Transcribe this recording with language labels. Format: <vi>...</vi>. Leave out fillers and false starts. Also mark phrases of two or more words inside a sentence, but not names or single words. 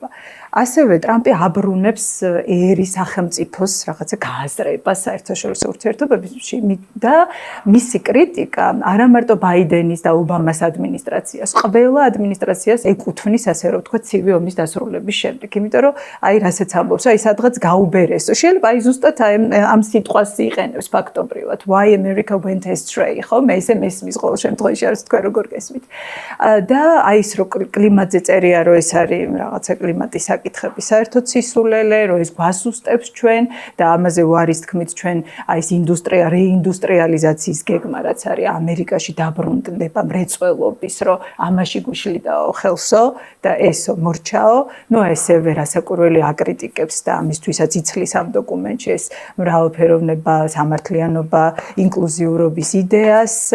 <ka>ასევე ტრამპი აბრუნებს ერის სახელმწიფოს რაღაცა გააზრებას საერთაშორისო ურთიერთობებში და მისი კრიტიკა არა მარტო ბაიდენის და ობამას ადმინისტრაციას, ყველა ადმინისტრაციას ეკუთვნის, ასე რომ ვთქვათ, ცივი ომის დასრულების შემდეგ. იმიტომ რომ აი რასაც ამბობს, აი სადღაც გაუბერესო. შეიძლება აი ზუსტად ამ სიტყვას იყენებს ფაქტობრივად.</ka> <en>Why America went astray,</en> <ka>ხო? მე ესე მესმის ყოველ შემთხვევაში არის თქვენ როგორ გესმით. და აი ის რო კლიმატზე წერია, რომ ეს არის რაღაცა კლიმატის საკითხები საერთოდ სისულელე, რომ ეს გვასუსტებს ჩვენ და ამაზე ვარის თქმით ჩვენ აი ეს რეინდუსტრიალიზაციის გეგმა რაც არის ამერიკაში დაბრუნდება მრეწველობის, რომ ამაში გუშლიდაო ხელსო და ესო მორჩაო, ნუ ესევე რასაკვირველი აკრიტიკებს და ამისთვისაც იცლის ამ დოკუმენტში ეს მრავალფეროვნება, სამართლიანობა, ინკლუზიურობის იდეას,</ka>